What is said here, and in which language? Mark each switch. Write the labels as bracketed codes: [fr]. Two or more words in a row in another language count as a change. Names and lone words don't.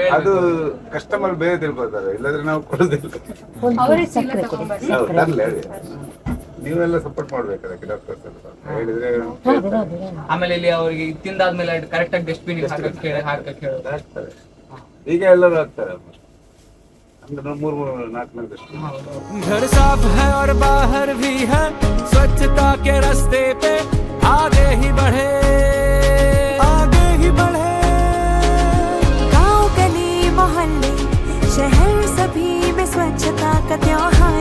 [kn] ಅದು ಕಸ್ಟಮರ್ ಬೇರೆ ತಿಳ್ಕೊಳ್ತಾರೆ, ಇಲ್ಲಾಂದ್ರೆ ನಾವು ಕೊಡುದಿಲ್ಲ. ನೀವೆಲ್ಲ ಸಪೋರ್ಟ್ ಮಾಡ್ಬೇಕು ಅದಕ್ಕೆ, ಡಾಕ್ಟರ್ಸ್ ಹೇಳಿದ್ರೆ. ಆಮೇಲೆ ಇಲ್ಲಿ ಅವರಿಗೆ ತಿಂದಾದ್ಮೇಲೆ ಕರೆಕ್ಟ್ ಆಗಿ ಡಸ್ಟ್ಬಿನ್ ಹಾಕಕ್ಕೆ ಹಾಕ್ತಾರೆ. ಈಗ ಎಲ್ಲರೂ ಹಾಕ್ತಾರೆ, ಅಂದ್ರೆ 3-4 डस्टबिन. [hi] घर साफ है और बाहर भी है, स्वच्छता के रास्ते पे आगे ही बढ़े, गांव गली मोहल्ले शहर सभी में स्वच्छता का त्योहार।